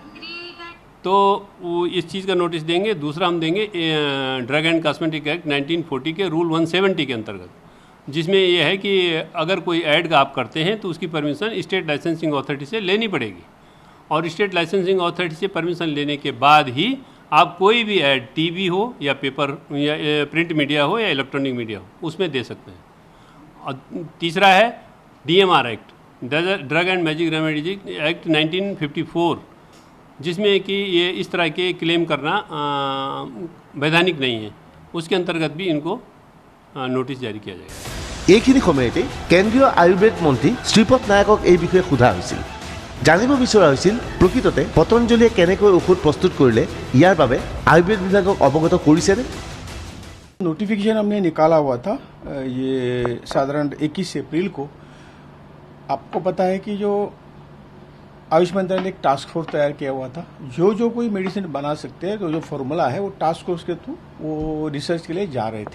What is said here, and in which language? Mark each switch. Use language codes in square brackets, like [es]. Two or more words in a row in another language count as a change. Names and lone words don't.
[hi] तो वो इस चीज़ का नोटिस देंगे। दूसरा हम देंगे ड्रग एंड कॉस्मेटिक एक्ट 1940 के रूल 170 के अंतर्गत, जिसमें यह है कि अगर कोई ऐड का आप करते हैं तो उसकी परमिशन [en] State Licensing Authority [hi] से लेनी पड़ेगी और [en] State Licensing Authority [hi] से परमिशन लेने के बाद ही आप कोई भी ऐड टीवी हो या पेपर या [en] print media [hi] हो या [en] electronic media [hi] हो उसमें दे सकते हैं। और तीसरा है DMR एक्ट, ड्रग एंड मैजिक रेमेडीज एक्ट 1954, जिसमें कि ये इस तरह के क्लेम करना वैधानिक नहीं है, उसके अंतर्गत भी इनको नोटिस जारी किया जाएगा। [as] এইখিনি সময়তে কেন্দ্ৰীয় আয়ুৰ্বেদ মন্ত্ৰী শ্ৰীপদ নায়কক এই বিষয়ে সোধা হৈছিল। জানিব বিচৰা হৈছিল প্ৰকৃততে পতঞ্জলিয়ে কেনেকৈ ঔষধ প্ৰস্তুত কৰিলে ইয়াৰ বাবে আয়ুৰ্বেদ বিভাগক অৱগত কৰিছেনে। [hi] नोटिफिकेशन हमने निकाला हुआ था ये साधारण 21 अप्रैल को। आपको पता है कि जो आयुष मंत्रालय ने एक [en] task force [hi] तैयार किया हुआ था। जो कोई मेडिसिन बना सकते हैं तो जो फॉर्मूला है वो [en] task force [hi] के थ्रू वो रिसर्च के लिए जा रहे थे।